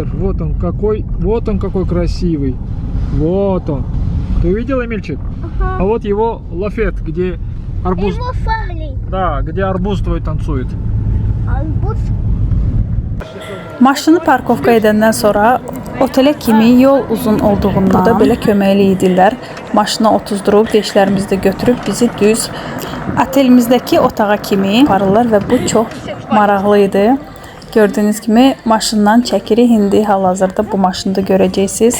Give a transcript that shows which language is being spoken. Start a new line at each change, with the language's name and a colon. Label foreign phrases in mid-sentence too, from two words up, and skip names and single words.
Russian: Вот он какой красивый. Вот он. Ты увидел, Эмильчик? Ага. А вот его лафет, где арбуз. Ему фарли. Да, где арбуз твой танцует. Арбуз.
Azerbaijani: Maşını parkovka edəndən sonra otelə kimi yol uzun olduğundan burada belə köməkli idilər. Maşına otuzdurub, veşlərimizi də götürüb bizi düz otelimizdəki otağa kimi aparırlar və bu çox maraqlı idi. Gördüyünüz kimi maşından çəkirik. İndi hal-hazırda bu maşında görəcəksiniz.